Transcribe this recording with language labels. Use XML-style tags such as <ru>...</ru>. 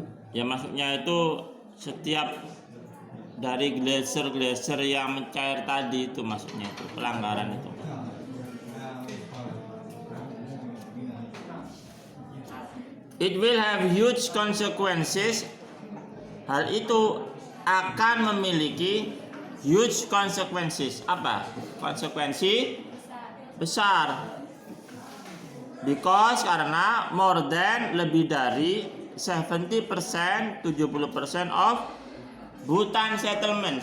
<id>Ya maksudnya itu setiap dari glacier yang mencair tadi itu maksudnya itu pelanggaran itu.</id> <en>It will have huge consequences.</en> <id>Hal itu akan memiliki</id> <en>huge consequences.</en> <id>Apa? Konsekuensi besar.</id> <en>Because</en> <id>karena</id> <en>more than</en> <id>lebih dari</id> <en>70% of Bhutan settlement.</en>